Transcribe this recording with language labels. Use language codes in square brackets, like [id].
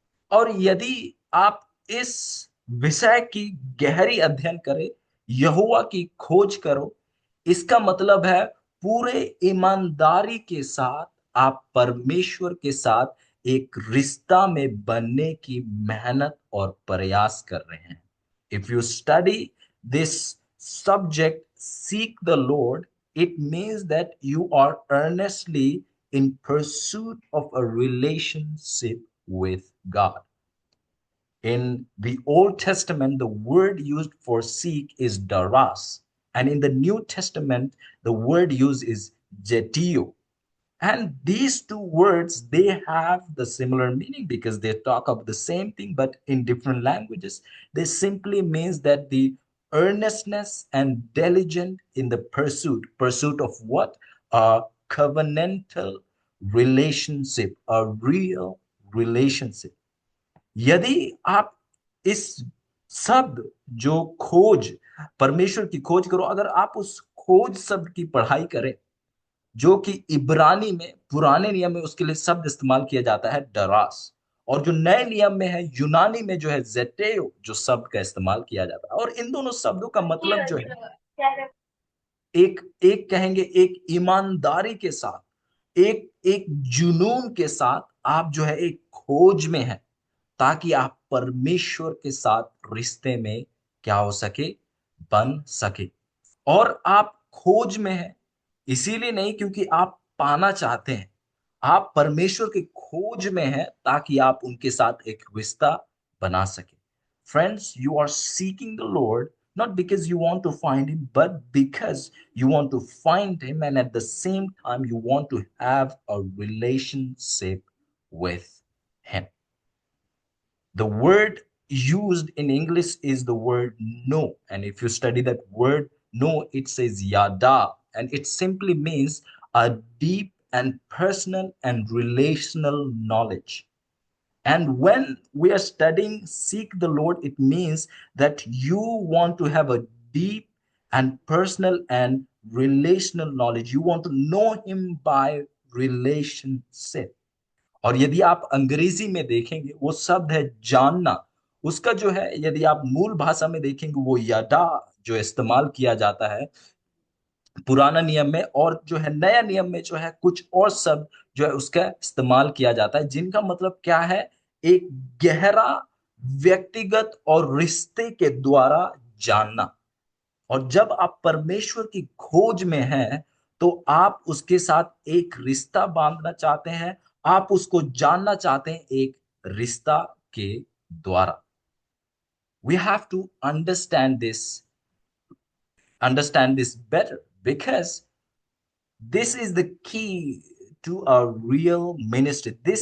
[hi] और यदि आप इस विषय की गहरी अध्ययन करें, यहोवा की खोज करो, इसका मतलब है पूरे ईमानदारी के साथ आप परमेश्वर के साथ एक रिश्ता में बनने की मेहनत और प्रयास कर रहे हैं. [en] If you study this subject, seek the Lord, it means that you are earnestly in pursuit of a relationship with God. In the Old Testament, the word used for seek is daras, and in the New Testament, the word used is jetio. And these two words, they have the similar meaning because they talk of the same thing, but in different languages. They simply means that the earnestness and diligent in the pursuit of what? A covenantal relationship, a real relationship. [hi] यदि आप इस शब्द जो खोज, परमेश्वर की खोज करो, अगर आप उस खोज शब्द की पढ़ाई करें, जो कि इब्रानी में, पुराने नियम में उसके लिए शब्द इस्तेमाल किया जाता है डरास, और जो नए नियम में है, यूनानी में जो है जेटेयो, जो शब्द का इस्तेमाल किया जाता है. और इन दोनों शब्दों का मतलब जो है, एक एक कहेंगे, एक ईमानदारी के साथ, एक एक जुनून के साथ आप जो है एक खोज में है, ताकि आप परमेश्वर के साथ रिश्ते में क्या हो सके? बन सके. और आप खोज में हैं, इसीलिए नहीं क्योंकि आप पाना चाहते हैं. आप परमेश्वर की खोज में हैं ताकि आप उनके साथ एक रिश्ता बना सके. [en] Friends, you are seeking the Lord not because you want to find him, but because you want to find him, and at the same time you want to have a relationship with him. The word used in English is the word know. And if you study that word know, it says yada. And it simply means a deep and personal and relational knowledge. And when we are studying seek the Lord, it means that you want to have a deep and personal and relational knowledge. You want to know him by relationship. [hi] और यदि आप अंग्रेजी में देखेंगे, वो शब्द है जानना. उसका जो है, यदि आप मूल भाषा में देखेंगे, वो यदा जो इस्तेमाल किया जाता है पुराना नियम में, और जो है नया नियम में जो है कुछ और शब्द जो है उसका इस्तेमाल किया जाता है, जिनका मतलब क्या है? एक गहरा व्यक्तिगत और रिश्ते के द्वारा जानना. और जब आप परमेश्वर की खोज में हैं, तो आप उसके साथ एक रिश्ता बांधना चाहते हैं, आप उसको जानना चाहते हैं एक रिश्ता के द्वारा. [en] We have to understand this better, because this is the key to a real ministry.